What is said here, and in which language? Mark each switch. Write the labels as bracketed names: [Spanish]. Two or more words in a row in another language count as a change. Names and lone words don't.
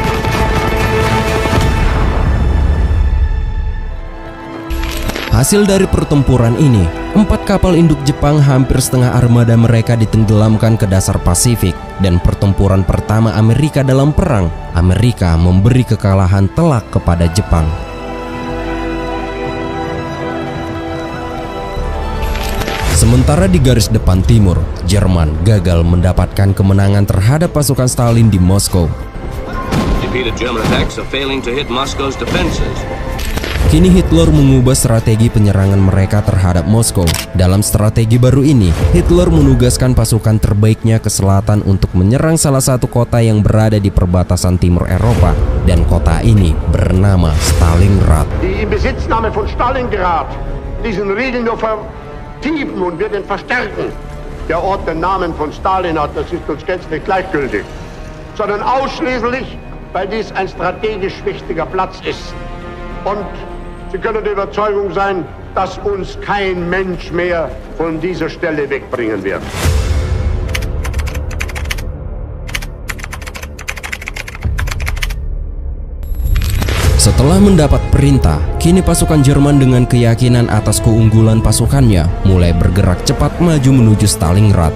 [Indonesian] Hasil dari pertempuran ini, 4 kapal induk Jepang hampir setengah armada mereka ditenggelamkan ke dasar Pasifik, dan pertempuran pertama Amerika dalam perang, Amerika memberi kekalahan telak kepada Jepang. Sementara di garis depan timur, Jerman gagal mendapatkan kemenangan terhadap pasukan Stalin di Moskow. [English] Repeated German attacks are failing to hit Moscow's defenses. [Indonesian] Kini Hitler mengubah strategi penyerangan mereka terhadap Moskow. Dalam strategi baru ini, Hitler menugaskan pasukan terbaiknya ke selatan untuk menyerang salah satu kota yang berada di perbatasan timur Eropa, dan kota ini bernama Stalingrad. [German] Die Inbesitznahme von Stalingrad, diesen Riegel nur vertiefen und wird ihn verstärken. Der Ort den Namen von Stalin hat, das ist uns gänzlich gleichgültig, sondern ausschließlich, weil dies ein strategisch wichtiger Platz ist. Und Sie können der Überzeugung sein, dass uns kein Mensch mehr von dieser Stelle wegbringen wird. [Indonesian] Setelah mendapat perintah, kini pasukan Jerman dengan keyakinan atas keunggulan pasukannya mulai bergerak cepat maju menuju Stalingrad.